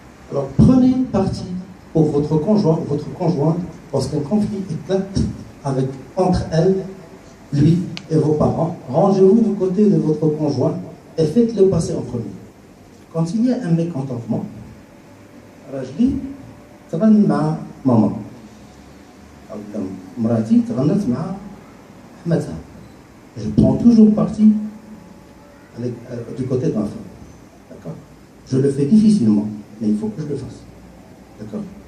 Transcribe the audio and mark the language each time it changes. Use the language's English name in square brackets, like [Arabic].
[French] Alors, prenez parti pour votre conjoint ou votre conjointe lorsqu'un conflit éclate entre elle, lui et vos parents. Rangez-vous du côté de votre conjoint et faites-le passer en premier. Quand il y a un mécontentement, [Arabic] راجلي تغنى مع ماما أو مراتي تغنت مع حماتها. [French] Je prends toujours parti du côté de ma femme. D'accord? Je le fais difficilement, mais il faut que je le fasse. D'accord?